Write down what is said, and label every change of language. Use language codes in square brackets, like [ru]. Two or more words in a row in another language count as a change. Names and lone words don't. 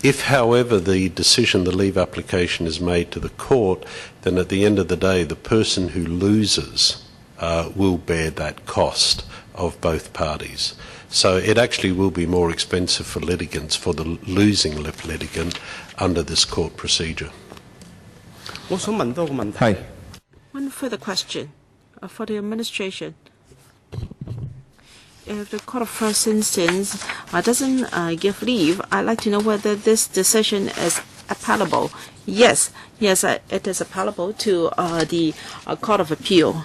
[en] If, however, the decision, the leave application is made to the court, then at the end of the day, the person who loses will bear that cost of both parties. So it actually will be more expensive for litigants, for the losing litigant, under this court procedure. [yue] 我想問多個問題。 [en] One further question for the administration. If the court of first instance doesn't give leave, I'd like to know whether this decision is appellable. Yes, it is appellable to the Court of Appeal.